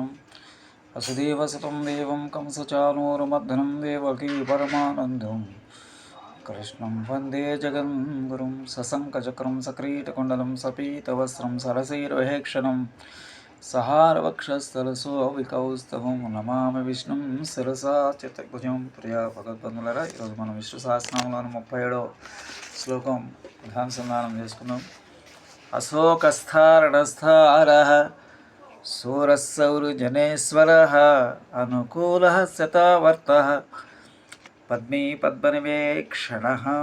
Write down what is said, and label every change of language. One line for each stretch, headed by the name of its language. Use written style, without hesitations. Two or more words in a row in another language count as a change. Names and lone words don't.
Sanskrit: वसुदेवसुतं देवं कंसचाणूरमर्दनं देवकी परमानन्दं कृष्णं वन्दे जगद्गुरुं सशङ्खचक्रं सकिरीटकुण्डलं सपीतवस्त्रं सरसीरुहेक्षणं सहारवक्षस्थलशोभिकौस्तभं नमामि विष्णुं శిరసా చతుర్భుజం.
Telugu: ప్రియా భగవద్బంధులారా, ఈరోజు మనం విష్ణు సహస్రనామంలోని 37వ శ్లోకం ప్రధానుసంధానం చేసుకున్నాం.
Sanskrit: అశోకస్థారణస్థారః సూరస్సౌరుజనేశ్వరః అనుకూలః శతావర్తః పద్మీ పద్మనివేక్షణః.